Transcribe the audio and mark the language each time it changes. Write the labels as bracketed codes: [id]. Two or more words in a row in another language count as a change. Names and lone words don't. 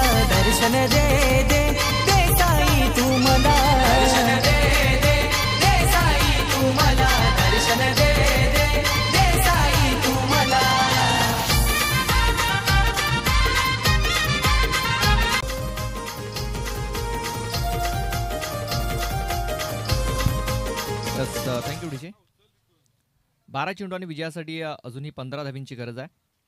[mr] दर्शन दे दे दे साई तू मला, दर्शन दे दे दे साई तू मला, दर्शन दे दे दे साई तू मला. [en] thank you DJ. [mr] 12 चेंडू आणि विजयासाठी अजूनही 15 धावींची गरज आहे.